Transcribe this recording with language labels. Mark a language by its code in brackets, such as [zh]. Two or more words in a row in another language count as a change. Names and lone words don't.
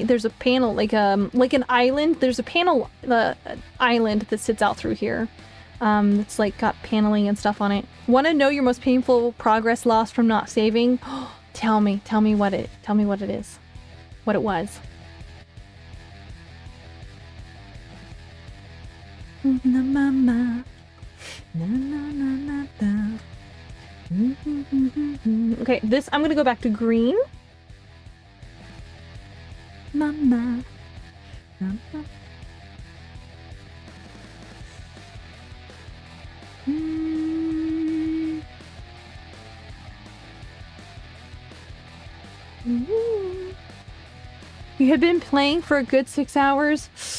[en] There's a panel like an island. There's a panel island that sits out through here. It's like got paneling and stuff on it. Want to know your most painful progress lost from not saving? Tell me what it is. What it was. Na mama. Na na na na na. Okay, this I'm gonna go back to green. Mama. Mama. You had been playing for a good 6 hours.